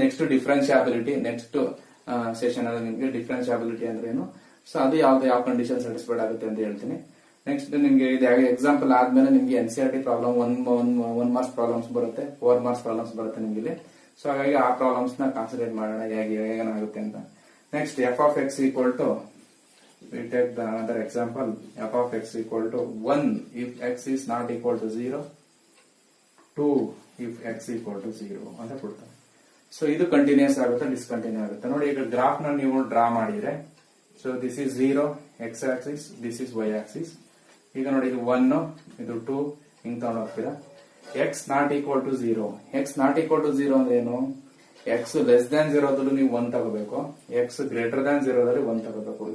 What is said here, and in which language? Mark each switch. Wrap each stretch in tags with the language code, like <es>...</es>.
<kn>Next ಡಿಫ್ರೆನ್ಶಿಯಾಬಿಲಿಟಿ, next session ಅಲ್ಲಿ ನಿಮ್ಗೆ ಡಿಫ್ರೆನ್ಶಿಯಾಬಿಲಿಟಿ ಅಂದ್ರೆ ಏನು, ಸೊ ಅದು ಯಾವ ಕಂಡೀಷನ್ ಸ್ಯಾಟಿಸ್ಫೈಡ್ ಆಗುತ್ತೆ ಅಂತ ಹೇಳ್ತೀನಿ. ನೆಕ್ಸ್ಟ್ ನಿಮ್ಗೆ ಇದು ಎಕ್ಸಾಂಪಲ್ ಆದ್ಮೇಲೆ ನಿಮ್ಗೆ NCERT ಪ್ರಾಬ್ಲಮ್ 1 ಮಾರ್ಕ್ಸ್ ಪ್ರಾಬ್ಲಮ್ಸ್ ಬರುತ್ತೆ, 4 ಮಾರ್ಕ್ಸ್ ಪ್ರಾಬ್ಲಮ್ಸ್ ಬರುತ್ತೆ ನಿಮ್ಗೆ ಇಲ್ಲಿ. ಸೊ ಹಾಗಾಗಿ ಆ ಪ್ರಾಬ್ಲಮ್ಸ್ ನ ಕಾನ್ಸಂಟ್ರೇಟ್ ಮಾಡೋಣ ಏನಾಗುತ್ತೆ ಅಂತ.</kn> <en>next f of x equal to, we take the another example, f of x equal to 1 if x is not equal to 0, 2 if x equal to 0</en> <kn>ಅಂತ ಕೊಡ್ತಾರೆ. ಸೊ ಇದು ಕಂಟಿನ್ಯೂಸ್ ಆಗುತ್ತೆ, ಡಿಸ್ಕಂಟಿನ್ಯೂ ಆಗುತ್ತೆ. ನೋಡಿ ಈಗ ಗ್ರಾಫ್ ನ ನೀವು ಡ್ರಾ ಮಾಡಿದ್ರೆ, so</kn> <en>This is 0 x axis, this is y axis.</en> <kn>ಈಗ ನೋಡಿ ಇದು 1, ಇದು 2 ಹಿಂಗ್ ತಗೊಂಡು ಹೋಗ್ತೀರಾ.</kn> <en>x not equal to 0,</en> <kn>x not equal to 0 ಅಂದ್ರೆ ಏನು, ಎಕ್ಸ್ ಲೆಸ್ ದ್ಯಾನ್ 0 ದಲ್ಲೂ ನೀವು 1 ತಗೋಬೇಕು, ಎಕ್ಸ್ ಗ್ರೇಟರ್ ದ್ಯಾನ್ 0 ದಲ್ಲಿ 1 ತಗೋಬೇಕು.</kn>